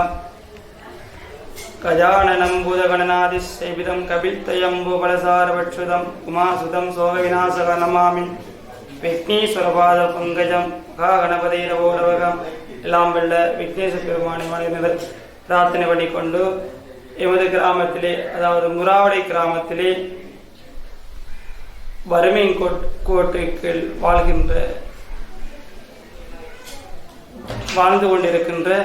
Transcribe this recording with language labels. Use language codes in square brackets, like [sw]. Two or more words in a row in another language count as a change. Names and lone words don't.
[sa] गजाननं भूतगणनादिसेवितं कपित्थजम्बूफलसारभक्षितं उमासुतं शोकविनाशकं नमामि. विघ्नेश्वरपादपङ्कजं गणपति नमो नमः. [ta] எல்லாம் வெல்ல விக்னேஸ்வர பெருமானை மனிதர் பிரார்த்தனை பண்ணிக்கொண்டு எமது கிராமத்திலே, அதாவது முறாவடை கிராமத்திலே வறுமை கோட்டுக்கு வாழ்ந்து கொண்டிருக்கின்ற